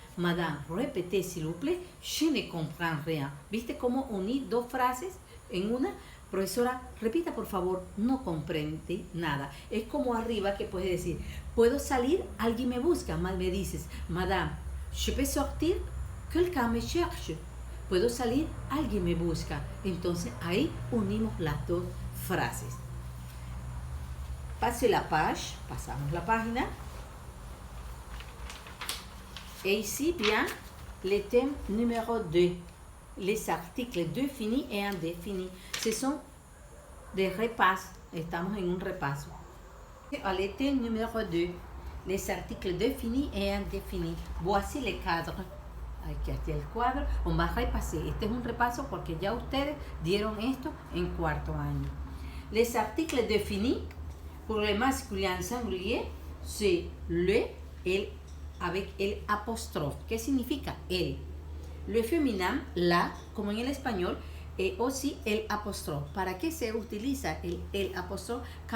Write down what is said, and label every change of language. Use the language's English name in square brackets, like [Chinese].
[French] Madame, répétez s'il vous plaît, je ne comprends rien. [Spanish] ¿Viste cómo unir dos frases en una? Profesora, repita por favor, no comprende nada. Es como arriba que puedes decir, ¿puedo salir? Alguien me busca. Me dices, [French] madame, je peux sortir? Quelqu'un me cherche. [Spanish] ¿Puedo salir? Alguien me busca. Entonces ahí unimos las dos frases. Pase la page, pasamos la página. [French] Et ici, bien, le thème numéro 2, les articles définis et indéfinis. Ce sont des repasses. [Spanish] Estamos en un repaso. [French] Le thème numéro 2, les articles définis et indéfinis. Voici les cadres. [Spanish] Aquí está el cuadro. [French] On va repasser. [Spanish] Este es un repaso porque ya ustedes dieron esto en cuarto año. [French] Les articles définis, pour le masculin singulier, c'est le, el, avec el apóstrofe. [Spanish] ¿Qué significa el? [French] Le féminin, la, [Spanish] como en el español, aussi el apóstrofe. ¿Para qué se utiliza el apóstrofe?